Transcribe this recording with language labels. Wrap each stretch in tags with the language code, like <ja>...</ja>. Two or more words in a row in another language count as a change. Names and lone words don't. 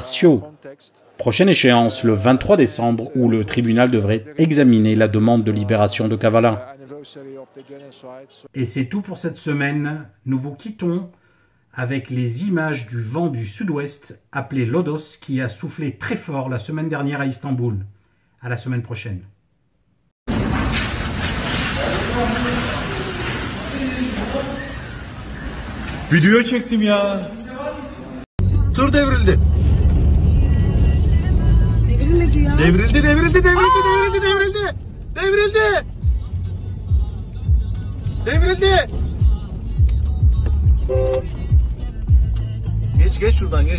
<fr>» Prochaine échéance, le 23 décembre, où le tribunal devrait examiner la demande de libération de Kavala. Et c'est tout pour cette semaine. Nous vous quittons avec les images du vent du sud-ouest appelé Lodos qui a soufflé très fort la semaine dernière à Istanbul. À la semaine prochaine.</fr> <tr>Video çektim ya. Tur devrildi. Devrilmedi ya. Devrildi. Geç şuradan geç.</tr>